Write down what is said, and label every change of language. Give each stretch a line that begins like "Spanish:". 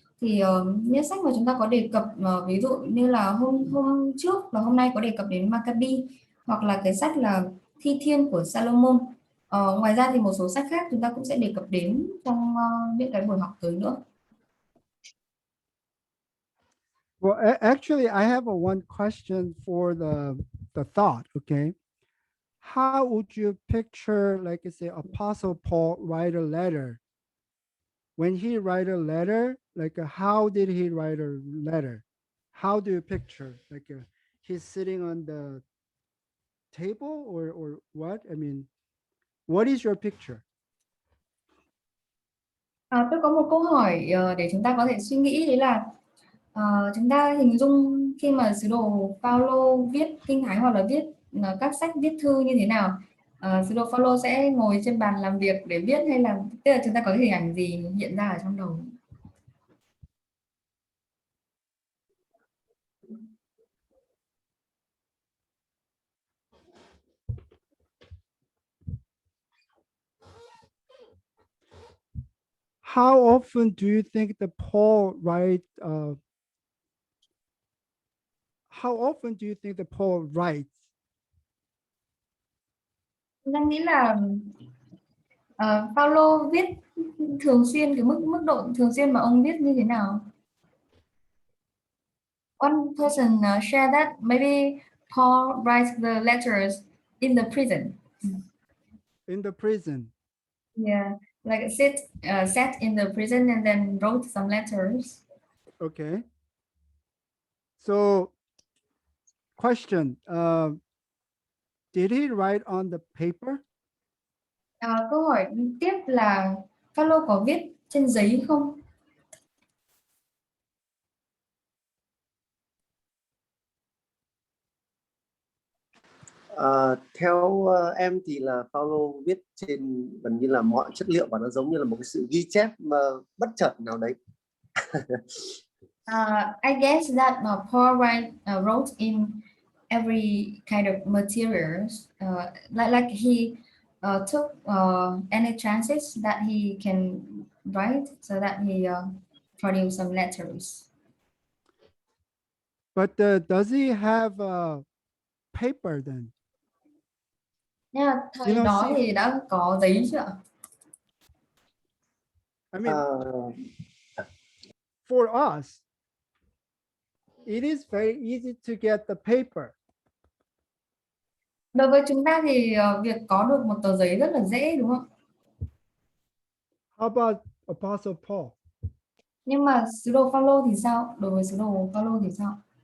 Vietnamese: Thì những sách mà chúng ta có đề cập ví dụ như là hôm trước và hôm nay có đề cập đến Maccabi, hoặc là cái sách là Thi Thiên của Salomon. Ngoài ra thì một số sách khác chúng ta cũng sẽ đề cập đến trong những cái buổi học tới nữa.
English: Well, actually, I have one question for the thought. Okay, how would you picture, like I say, Apostle Paul write a letter? When he write a letter, like how did he write a letter? How do you picture? Like he's sitting on the table or what? I mean, what is your picture?
Vietnamese: Tôi có một câu hỏi để chúng ta có thể suy nghĩ, đấy là chúng ta hình dung khi mà sứ đồ Phaolô viết kinh thánh hoặc là viết các sách viết thư như thế nào. Sứ đồ Phaolô sẽ ngồi trên bàn làm việc để viết, hay là tức là chúng ta có cái hình ảnh gì hiện ra ở trong đầu?
English: How often do you think the Paul write? How often do you think the Paul writes?
Vietnamese: Chúng ta nghĩ là Phaolô viết thường xuyên, cái mức độ thường xuyên mà ông viết như thế nào?
English: One person shared that maybe Paul writes the letters in the prison. In the prison. Yeah, like sat in the prison and then wrote some letters. Okay. So, question: did he write on the paper?
Vietnamese: Câu hỏi tiếp là Phaolô có viết trên giấy không? Theo em thì là Paulo viết trên gần như là mọi chất liệu, và nó giống như là một cái sự ghi chép mà bất chợt nào đấy.
English: I guess that Paul wrote in every kind of materials, like he took any chances that he can write, so that he produced some letters. But does he have paper then?
Vietnamese: Yeah, thời đó thì đã có giấy chưa ạ?
English: I mean, for us, it is very easy to get the paper.
Vietnamese: Đối với chúng ta thì việc có được một tờ giấy rất là dễ, đúng không?
English: How about Apostle Paul?
Vietnamese: Nhưng mà sứ đồ Phaolô thì sao? Đối với sứ đồ Phaolô thì sao?